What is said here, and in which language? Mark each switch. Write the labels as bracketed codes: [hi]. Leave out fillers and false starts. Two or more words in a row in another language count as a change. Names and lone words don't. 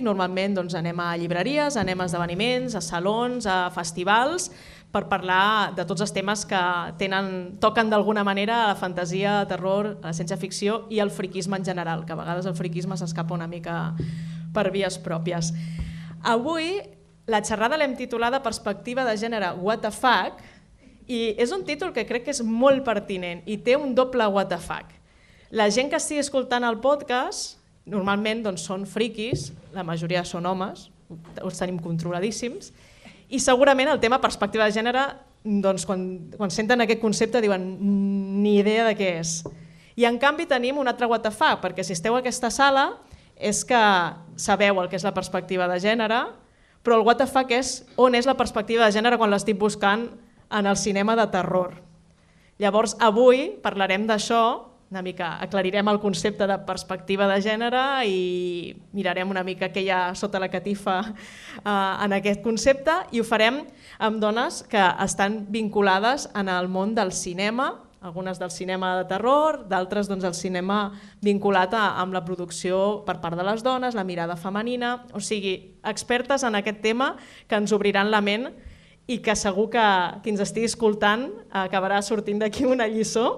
[ca] Normalment anem a llibreries, anem a esdeveniments, a salons, a festivals, per parlar de tots els temes que toquen d'alguna manera a la fantasia, el terror, la ciència-ficció i el friquisme en general, que a vegades el friquisme s'escapa una mica per vies pròpies. Avui la xerrada l'hem titulada Perspectiva de gènere [en] What the Fuck [ca] i és un títol que crec que és molt pertinent i té un doble what the fuck. La gent que estigui escoltant el podcast normalment són friquis, la majoria són homes, els tenim controladíssims, i segurament el tema perspectiva de gènere, quan senten aquest concepte diuen ni idea de què és. I en canvi tenim un altre [en] what the fuck, [ca] perquè si esteu a aquesta sala és que sabeu el que és la perspectiva de gènere, però el [en] what the fuck [ca] és on és la perspectiva de gènere quan l'estic buscant en el cinema de terror. Llavors avui parlarem d'això, una mica aclarirem el concepte de perspectiva de gènere i mirarem una mica què hi ha sota la catifa en aquest concepte i ho farem amb dones que estan vinculades en el món del cinema, algunes del cinema de terror, d'altres al cinema vinculat amb la producció per part de les dones, la mirada femenina, o sigui, expertes en aquest tema que ens obriran la ment i que segur que qui ens estigui escoltant acabarà sortint d'aquí una lliçó.